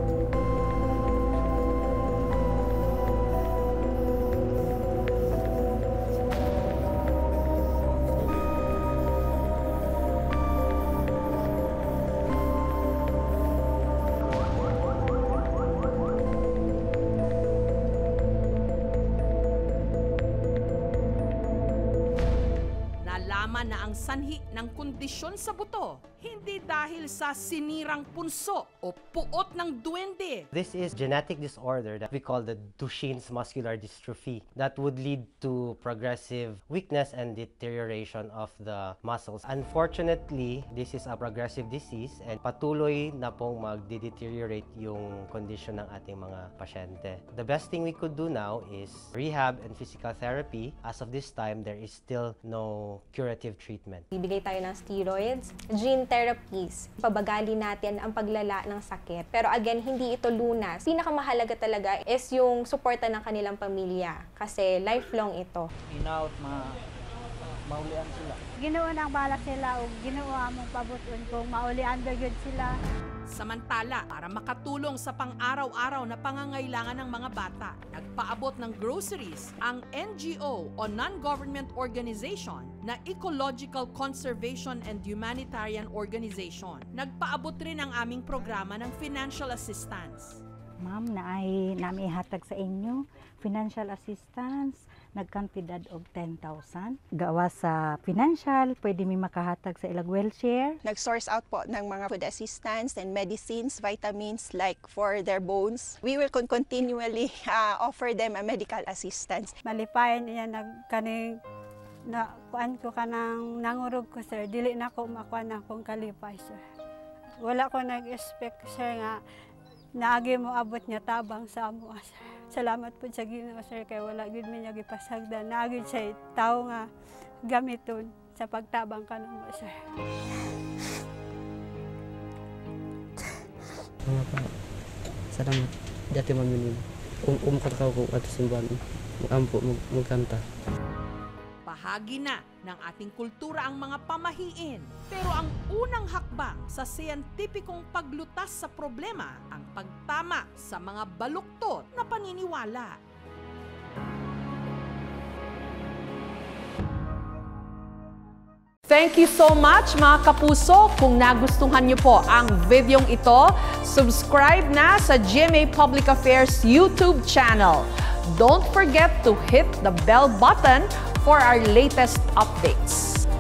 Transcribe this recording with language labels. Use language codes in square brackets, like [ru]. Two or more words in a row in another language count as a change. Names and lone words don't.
[tl] Na ang sanhi ng kondisyon sa buto, hindi dahil sa sinirang punso o puot ng duwende. [en] This is genetic disorder that we call the Duchenne's muscular dystrophy that would lead to progressive weakness and deterioration of the muscles. Unfortunately, this is a progressive disease [tl] and patuloy na pong mag-deteriorate yung condition ng ating mga pasyente. [en] The best thing we could do now is rehab and physical therapy. As of this time, there is still no curative treatment. [tl] Bibigay tayo ng steroids, [en] gene therapies. [tl] Pabagali natin ang paglala ng sakit. Pero again, hindi ito lunas. Pinakamahalaga talaga is yung suporta ng kanilang pamilya kasi [en] lifelong ito. [ceb] In-out maulian sila. Ginoo nang bala sila o ginoo among pabuton kung maulian ba gyud sila. [tl] Samantala, para makatulong sa pang-araw-araw na pangangailangan ng mga bata, nagpaabot ng groceries ang NGO o [en] non-government organization [tl] na Ecological Conservation and Humanitarian Organization. Nagpaabot rin ang aming programa ng [en] financial assistance. [ceb] Ma'am, naay namihatag sa inyo [en] financial assistance, [ceb] nagkantidad og 10,000. Gawa sa financial, pwede mi makahatag sa ilang welfare. [tl] Nag-source out po ng mga [en] food assistance and medicines, vitamins like for their bones. We will continually offer them a medical assistance. [ceb] Malipayan niya nagkaning na kuan ko kanang nangurog ko sir, dili na ko makuha na akong kalipay sir. Wala ko nag-expect sir nga naagi mo abot niya tabang sa amo sir. Salamat po sa Ginoo sir kay wala gid mi niya gipasagdan. Naagi siya tao nga gamiton sa pagtabang kanamo sir. Mga pa, salamat. Dati maminin. Katakaw ko ato simbahan. Ampo magkanta. [tl] Bahagi na ng ating kultura ang mga pamahiin. Pero ang unang hakbang sa siyentipikong paglutas sa problema ang pagtama sa mga baluktot na paniniwala. [en] Thank you so much [tl] mga kapuso. Kung nagustuhan niyo po ang videong ito, subscribe na sa GMA Public Affairs [en] YouTube channel. Don't forget to hit the bell button for our latest updates.